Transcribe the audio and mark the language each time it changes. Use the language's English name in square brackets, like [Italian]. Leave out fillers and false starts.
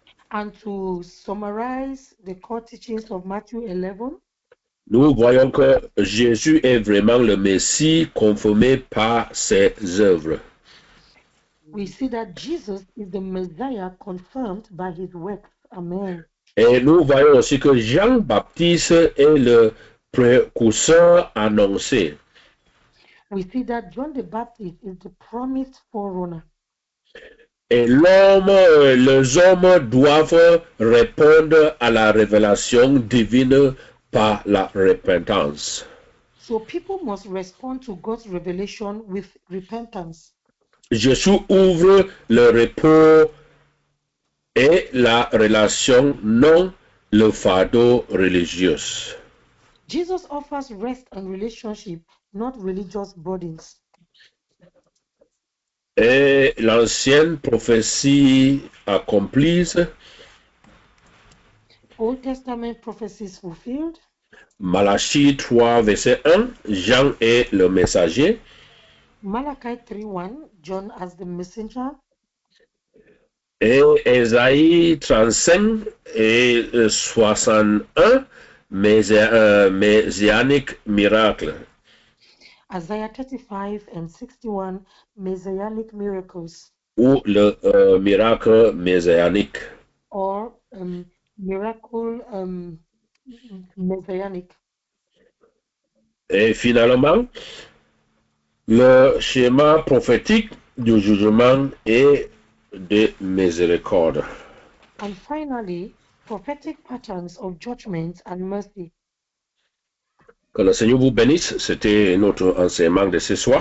[English] And to summarize the core teachings of Matthew 11, [French] nous voyons que Jésus est vraiment le Messie confirmé par ses œuvres. [English] we see that Jesus is the Messiah confirmed by His works. Amen. [French] Et nous voyons aussi que Jean-Baptiste est le précurseur annoncé. [English] We see that John the Baptist is the promised forerunner. [French] Et les hommes doivent répondre à la révélation divine par la repentance. [English] So people must respond to God's revelation with repentance. [French] Jésus ouvre le repos et la relation, non le fardeau religieux. [English] Jesus offers rest and relationship, not religious burdens. [French] Et l'ancienne prophétie accomplie, [English] Old Testament prophecies fulfilled. [French] Malachie 3, verset 1, Jean est le messager. [English] Malachi 3:1, John as the messenger. [French] Et Ésaïe 35 et 61, messianique miracle. [English] Isaiah 35 and 61, messianic miracles. [French] Ou le miracle messianique. [English] Or miracle messianic. [French] Et finalement, le schéma prophétique du jugement et de miséricorde. [English] And finally, prophetic patterns of judgment and mercy. [French] Que le Seigneur vous bénisse. C'était notre enseignement de ce soir.